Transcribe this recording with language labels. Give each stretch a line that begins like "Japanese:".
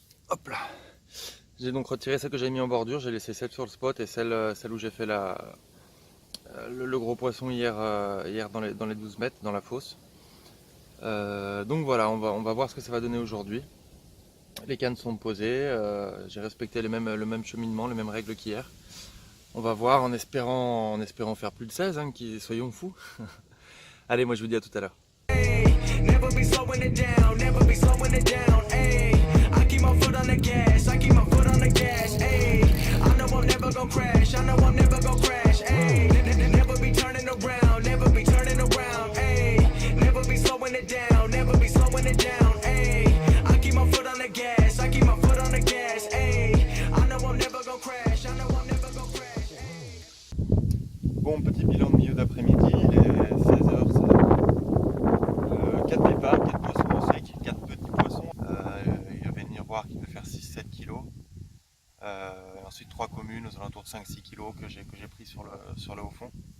French: Hop là. J'ai donc retiré celle que j'avais mis en bordure, j'ai laissé celle sur le spot et celle où j'ai fait le gros poisson hier, hier dans les 12 mètres dans la fosse. Donc voilà, on va voir ce que ça va donner aujourd'hui. Les cannes sont posées, j'ai respecté le même cheminement, les mêmes règles qu'hier. On va voir en espérant faire plus de 16, hein, soyons fous. Allez, moi je vous dis à tout à l'heure.
English: Never be slowing it down, never be slowing it down, ayy. I keep my foot on the gas, I keep my foot on the gas, ayy. I know I'm never gonna crash, I know I'm never gonna crash, ayy. Never be turning around, never be turning around, ayy. Never be slowing it down, never be slowing it down, ayy. I keep my foot on the gas, I keep my foot on the gas, ayy. I know I'm never gonna crash, I know I'm never gonna crash, ayy.
French: Bon, petit bilan de milieu d'après-midi, il est 16h. 4 départs, 4 poissons au sec, 4 petits poissons. Il y avait une miroir qui devait faire 6-7 kg. Ensuite 3 communes aux alentours de 5-6 kg que j'ai pris sur le haut fond.